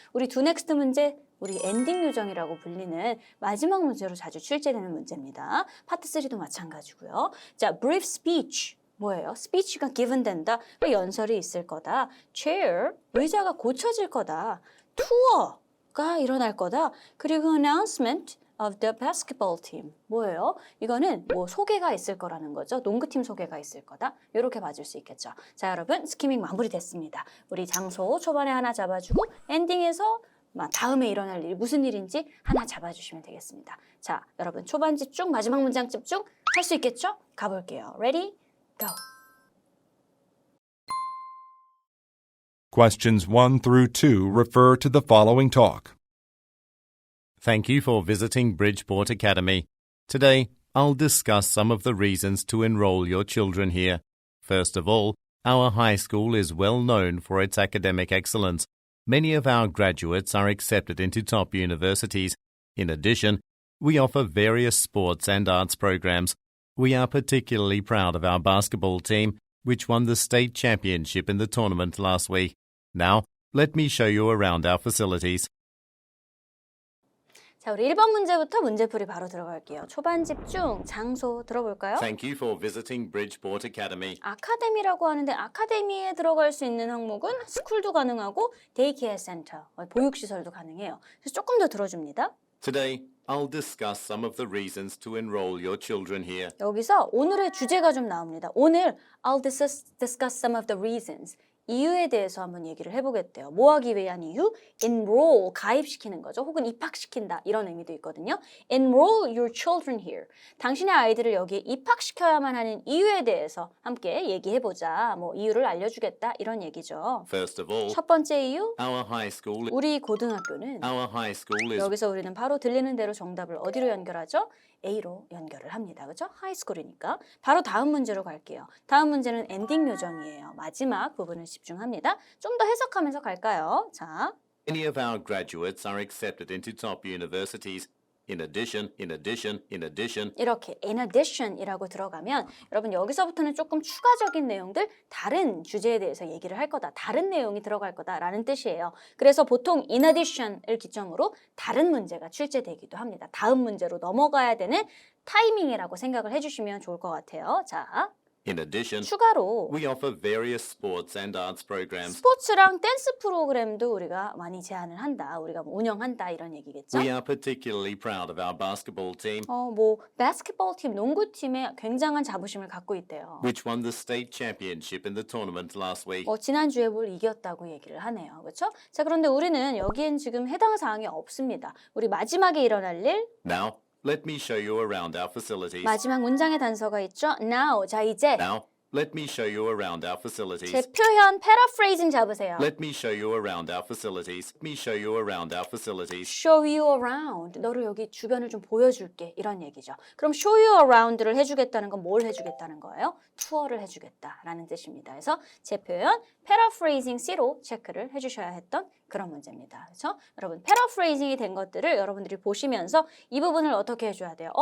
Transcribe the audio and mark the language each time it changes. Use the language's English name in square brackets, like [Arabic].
[Korean] 우리 do next 문제, 우리 엔딩 요정이라고 불리는 마지막 문제로 자주 출제되는 문제입니다. 파트 3도 마찬가지고요. 자, brief speech. 뭐예요? 스피치가 given 된다. 연설이 있을 거다. chair, 의자가 고쳐질 거다. 투어가 일어날 거다. 그리고 [English] announcement of the basketball team. [Korean] 뭐예요? 이거는 뭐 소개가 있을 거라는 거죠. 농구팀 소개가 있을 거다. 이렇게 봐줄 수 있겠죠. 자, 여러분 스키밍 마무리됐습니다. 우리 장소 초반에 하나 잡아주고 엔딩에서 다음에 일어날 일, 무슨 일인지 하나 잡아주시면 되겠습니다. 자, 여러분 초반 집중, 마지막 문장 집중 할 수 있겠죠? 가볼게요. [English] Ready? Go. Questions 1 through 2 refer to the following talk. Thank you for visiting Bridgeport Academy. Today, I'll discuss some of the reasons to enroll your children here. First of all, our high school is well known for its academic excellence. Many of our graduates are accepted into top universities. In addition, we offer various sports and arts programs. We are particularly proud of our basketball team, which won the state championship in the tournament last week. Now, let me show you around our facilities. [Korean] 자, 우리 1번 문제부터 문제풀이 바로 들어갈게요. 초반 집중, 장소 들어볼까요? [English] Thank you for visiting Bridgeport Academy. [Korean] 아카데미라고 하는데 아카데미에 들어갈 수 있는 항목은 스쿨도 가능하고 데이케어 센터, 보육시설도 가능해요. 그래서 조금 더 들어줍니다. [English] Today, I'll discuss some of the reasons to enroll your children here. [Korean] 여기서 오늘의 주제가 좀 나옵니다. 오늘 [English] I'll discuss some of the reasons. [Korean] 이유에 대해서 한번 얘기를 해보겠대요. 뭐 하기 위한 이유? Enroll, 가입시키는 거죠. 혹은 입학시킨다 이런 의미도 있거든요. [English] Enroll your children here. [Korean] 당신의 아이들을 여기에 입학시켜야만 하는 이유에 대해서 함께 얘기해보자. 뭐 이유를 알려주겠다 이런 얘기죠. [English] First of all, [Korean] 첫 번째 이유, [English] our high school [Korean] 우리 고등학교는 [English] is [Korean] 여기서 우리는 바로 들리는 대로 정답을 어디로 연결하죠? A로 연결을 합니다. 그렇죠? 하이스쿨이니까. 바로 다음 문제로 갈게요. 다음 문제는 엔딩 요정이에요. 마지막 부분을 집중합니다. 좀 더 해석하면서 갈까요? 자, [English] Many of our graduates are accepted into top universities. In addition, [Korean] 이렇게 in addition이라고 들어가면 여러분 여기서부터는 조금 추가적인 내용들 다른 주제에 대해서 얘기를 할 거다. 다른 내용이 들어갈 거다라는 뜻이에요. 그래서 보통 in addition을 기점으로 다른 문제가 출제되기도 합니다. 다음 문제로 넘어가야 되는 타이밍이라고 생각을 해주시면 좋을 것 같아요. 자, [English] in addition, [Korean] 추가로 [English] we offer various sports and arts programs. [Korean] 스포츠랑 댄스 프로그램도 우리가 많이 제안을 한다. 우리가 운영한다 이런 얘기겠죠. [English] We are particularly proud of our basketball team, [Korean] 바스켓볼 팀, 농구팀에 굉장한 자부심을 갖고 있대요. [English] which won the state championship in the tournament last week. [Korean] 지난주에 뭘 이겼다고 얘기를 하네요. 그렇죠? 자, 그런데 우리는 여기엔 지금 해당 사항이 없습니다. 우리 마지막에 일어날 일, [English] Now, let me show you around our facilities. [Korean] 마지막 문장의 단서가 있죠. Now, 자 이제 [English] Now, let me show you around our facilities. [Korean] 제 표현 paraphrasing 잡으세요. [English] Let me show you around our facilities. Let me show you around our facilities. Show you around. [Korean] 너를 여기 주변을 좀 보여줄게. 이런 얘기죠. 그럼 show you around를 해주겠다는 건 뭘 해주겠다는 거예요? 투어를 해주겠다라는 뜻입니다. 그래서 제 표현 paraphrasing C로 체크를 해주셔야 했던 그런 문제입니다. 그렇죠? 여러분 패러프레이징이 된 것들을 여러분들이 보시면서 이 부분을 어떻게 해줘야 돼요?